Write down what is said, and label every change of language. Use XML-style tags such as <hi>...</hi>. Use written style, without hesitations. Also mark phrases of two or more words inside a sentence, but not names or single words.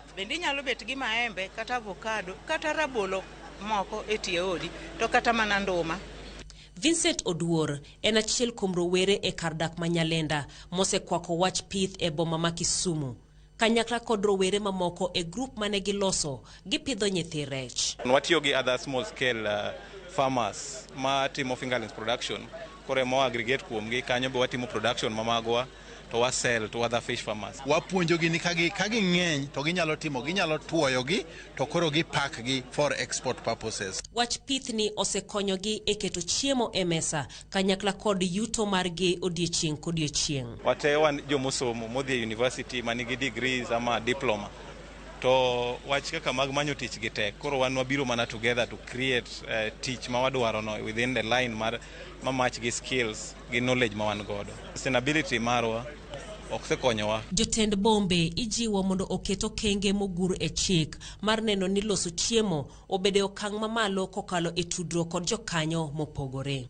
<luo>Bende inyalo bet gi maembe kata avocado kata rabolo moko e tie odi to kata mana nduma. Vincent Oduor en achiel kuom rowere e kar dak ma Nyalenda mosekwako wach pith e boma ma Kisumu. Kanyakla kod rowere mamoko e group mane giloso gipidho nyithi rech. Watiyo gi</luo> <en>other small scale farmers</en> <luo>ma timo</luo> <en>fingerlings production.</en> <luo>Kore mo aggregate kuom gi kanyo be watimo production mamagwa to wa</luo> <en>sell to other fish farmers.</en> <luo>Wapuonjo gi ni kagi ng'eny to ginyalo tuoyo gi to koro gi pack gi</luo> <en>for export purposes.</en> <luo>Wach pith ni osekonyo gi e keto chiemo e mesa kanyakla kod yuto mar gi odiechieng' kodiechieng'. Wate wan jomosomo modhi university manigi degrees ama diploma. To wach kaka mag manyo tich gi tek. Koro wan wabiro mana</luo> <en>together to create</en> <luo>tich ma wadwaro no</luo> <en>within the line</en> <luo>mar match gi skills gi knowledge ma wan godo. Sustainability marwa oksekonyowa. Jotend bombe ijiwo mondo oketo kenge mogur e chik mar neno ni loso chiemo obede okang' mamalo kokalo e tudruok kod jokanyo mopogore.</luo>